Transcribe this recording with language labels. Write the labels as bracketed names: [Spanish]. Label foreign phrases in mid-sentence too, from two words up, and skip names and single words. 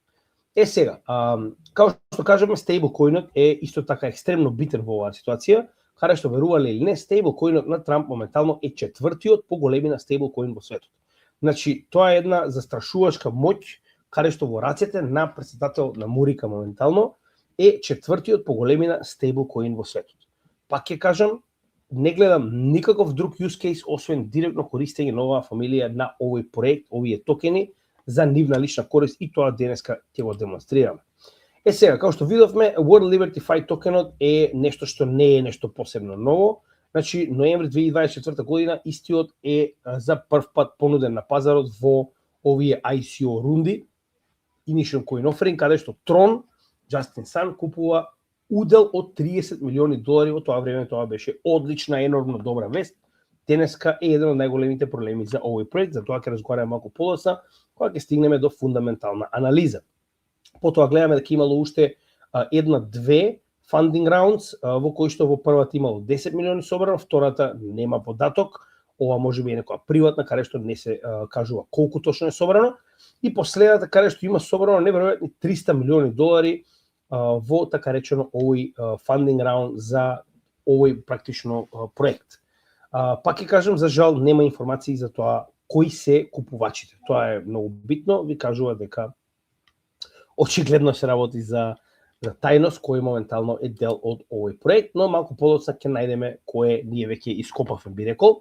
[Macedonian] Сега, како што кажеме, стейблкоинот е исто така екстремно битен во оваа ситуација, каде што верувале или не, стейблкоинот на Трамп моментално е четвртиот по големина стейблкоин во светот. Значи, тоа е една застрашувачка моќ, каде што во рацете на претседател на Мурика моментално е четвртиот по големина стейблкоин во светот. Пак ќе кажам, не гледам никаков друг [English] use case [Macedonian] освен директно користење на оваа фамилија на овој проект, овие токени за нивна лична корист и тоа денеска ќе го демонстрираме. Сега, како што видовме, World Liberty Fi токенот е нешто што не е нешто посебно ново. Значи, ноември 2024 година истиот е за прв пат понуден на пазарот во овие ICO рунди, [English] Initial Coin Offering, [Macedonian] каде што Tron, Justin Sun, купува удел од 30 милиони долари. Во тоа време тоа беше одлична, енормно добра вест. Денеска е еден од најголемите проблеми за овој проект, за тоа ќе разговараме малку подоцна, кога ќе стигнеме до фундаментална анализа. Потоа гледаме дека имало уште една-две [English] funding rounds, [Macedonian] во кои што во првата имало 10 милиони собрано, втората нема податок, ова може би е некоја приватна, каде што не се кажува колку точно е собрано, и последната каде што има собрано неверојатни 300 милиони долари во така речено овој [English] funding round [Macedonian] за овој практично проект. Пак ќе кажам, за жал нема информации за тоа кои се купувачите. Тоа е многу битно, ви кажува дека очигледно се работи за тајност кој моментално е дел од овој проект, но малку подоцна ќе најдеме кое ние веќе ископавме, би рекол.